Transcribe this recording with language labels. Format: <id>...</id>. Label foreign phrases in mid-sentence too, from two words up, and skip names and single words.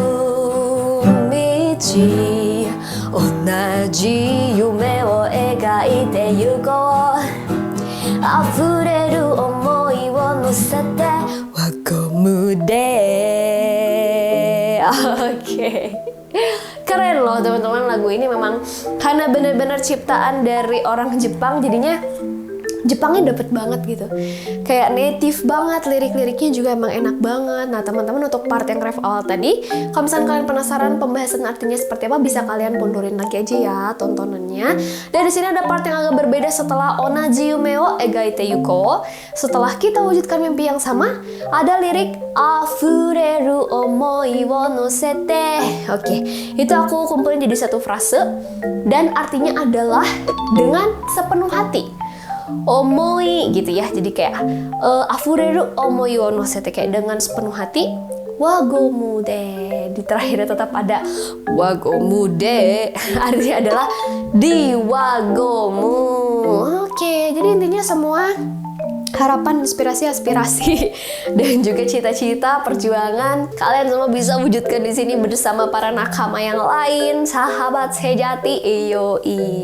<ja>道、同じ夢を描いてゆこう、溢れる想いを乗せて輪ゴムで.</ja> <id>Oke. Keren loh teman-teman, lagu ini memang karena benar-benar ciptaan dari orang Jepang, jadinya Jepangnya dapet banget gitu, kayak native banget, lirik-liriknya juga emang enak banget. Nah teman-teman, untuk part yang ref awal tadi, kalau misalnya kalian penasaran pembahasan artinya seperti apa, bisa kalian pondorin lagi aja ya tontonannya. Dan di sini ada part yang agak berbeda setelah</id> <ja>同じ夢を描いてゆこう.</ja> <id>Setelah kita wujudkan mimpi yang sama, ada lirik</id> <ja>溢れる想いを乗せて.</ja> <id>Oke, itu aku kumpulin jadi satu frase dan artinya adalah dengan sepenuh hati. Omoi gitu ya, jadi kayak</id> <ja>溢れる想いを乗せて,</ja> <id>kayak dengan sepenuh hati.</id> <ja>輪ゴムで,</ja> <id>di terakhirnya tetap ada</id> <ja>輪ゴムで,</ja> <id>artinya adalah di wagomu. Oke, jadi intinya semua harapan, inspirasi, aspirasi, dan juga cita-cita, perjuangan kalian semua bisa wujudkan di sini bersama para nakama yang lain, sahabat sejati, eyoi.</id>